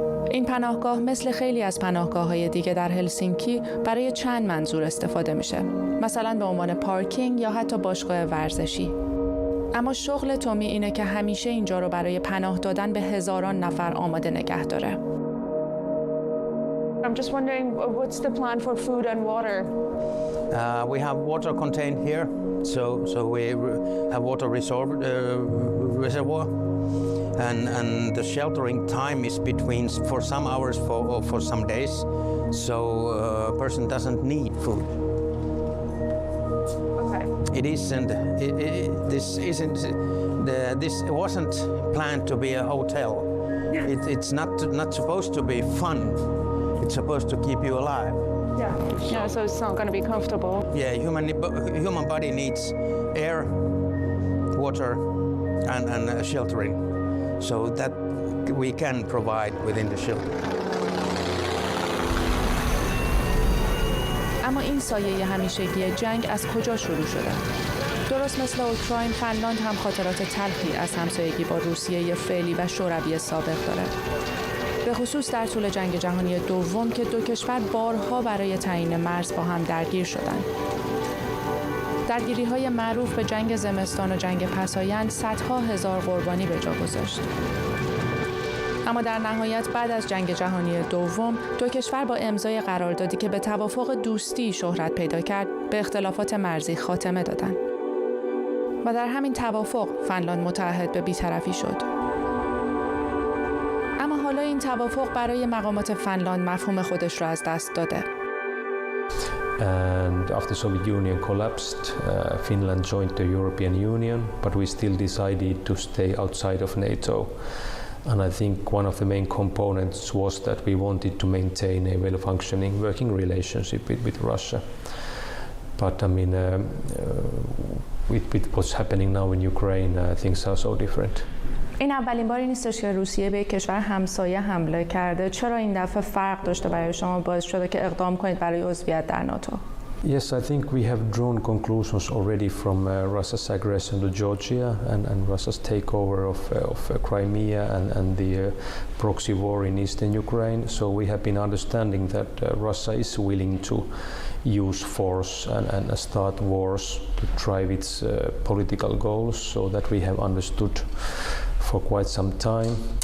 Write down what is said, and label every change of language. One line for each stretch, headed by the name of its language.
Persian: این پناهگاه مثل خیلی از پناهگاه‌های دیگه در هلسینکی برای چند منظور استفاده میشه. مثلا به عنوان پارکینگ یا حتی باشگاه ورزشی. اما شغل تومی اینه که همیشه اینجا رو برای پناه دادن به هزاران نفر آماده نگه داره.
English: I'm just wondering what's the plan for food and water? We have water contained here, so we have water reservoir. And the sheltering time is between for some hours for some days, so a person doesn't need food. Okay. It isn't. This wasn't planned to be a hotel. It's not supposed to be fun. It's supposed to keep you alive. Yeah, so it's not going to be comfortable. Yeah, human body needs air, water, and sheltering. So that we can provide within the shelter.
Persian: اما این سایه همیشگی جنگ از کجا شروع شده؟ درست مثل اوکراین، فنلاند هم خاطرات تلخی از همسایگی با روسیه فعلی و شوروی سابق داره. به خصوص در طول جنگ جهانی دوم که دو کشور بارها برای تعیین مرز با هم درگیر شدند. درگیری‌های معروف به جنگ زمستان و جنگ پسایند صدها هزار قربانی به جا گذاشت. اما در نهایت بعد از جنگ جهانی دوم دو کشور با امضای قراردادی که به توافق دوستی شهرت پیدا کرد به اختلافات مرزی خاتمه دادند. و در همین توافق فنلاند متعهد به بی‌طرفی شد. اما حالا این توافق برای مقامات فنلاند مفهوم خودش را از دست داده.
English: And after Soviet Union collapsed, Finland joined the European Union, but we still decided to stay outside of NATO. And I think one of the main components was that we wanted to maintain a well-functioning working relationship with Russia. But I mean, with what's happening now in Ukraine, things are so different.
Persian: این اولین باری نیستش که روسیه به کشور همسایه حمله کرده. چرا این دفعه فرق داشته برای شما باعث شده که اقدام کنید برای عضویت در ناتو؟
English: Yes, I think we have drawn conclusions already from Russia's aggression to Georgia and Russia's takeover of Crimea and the proxy war in eastern Ukraine. So we have been understanding that Russia is willing to use force and start wars to drive its political goals, so that we have understood for quite some time.